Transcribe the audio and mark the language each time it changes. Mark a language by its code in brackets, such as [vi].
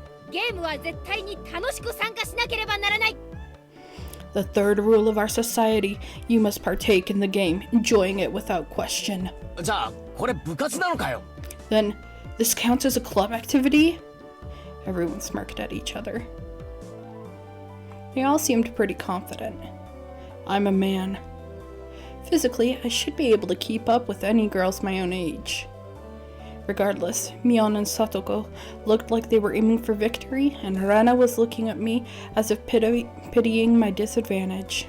[ja] ゲームは絶対に楽しく参加しなければならない。 [en] The third rule of our society, you must partake in the game, enjoying it without question. [ja] じゃあこれ部活なのかよ。 [en] Then, this counts as a club activity? Everyone smirked at each other. They all seemed pretty confident. I'm a man. Physically, I should be able to keep up with any girls my own age. Regardless, Mion and Satoko looked like they were aiming for victory, and Rana was looking at me as if pitying my disadvantage.